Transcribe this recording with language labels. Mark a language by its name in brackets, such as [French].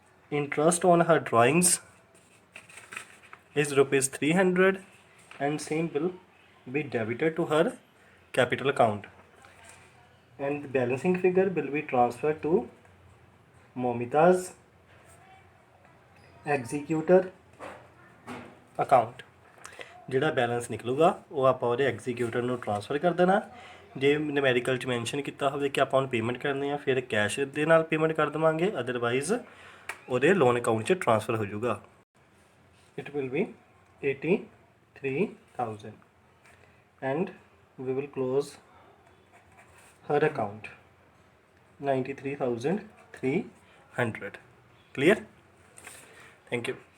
[English] Interest on her drawings is rupees 300, and same will be debited to her capital account, and the balancing figure will be transferred to Momita's executor account. [Punjabi] ਜਿਹੜਾ balance ਨਿਕਲੂਗਾ ਉਹ ਆਪਾਂ ਉਹਦੇ ਐਗਜ਼ੀਕਿਊਟਰ ਨੂੰ transfer ਕਰ ਦੇਣਾ। ਜੇ numerical 'ਚ mention ਕੀਤਾ ਹੋਵੇ ਕਿ ਆਪਾਂ ਉਹਨੂੰ ਪੇਮੈਂਟ ਕਰਨੀ ਆ, ਫਿਰ ਕੈਸ਼ ਦੇ ਨਾਲ ਪੇਮੈਂਟ ਕਰ ਦੇਵਾਂਗੇ, ਅਦਰਵਾਈਜ਼ ਉਹਦੇ ਲੋਨ ਅਕਾਊਂਟ 'ਚ ਟ੍ਰਾਂਸਫਰ ਹੋ ਜਾਊਗਾ। [English] It will be 83,000, and we will close her account 93,300. Clear? Thank you.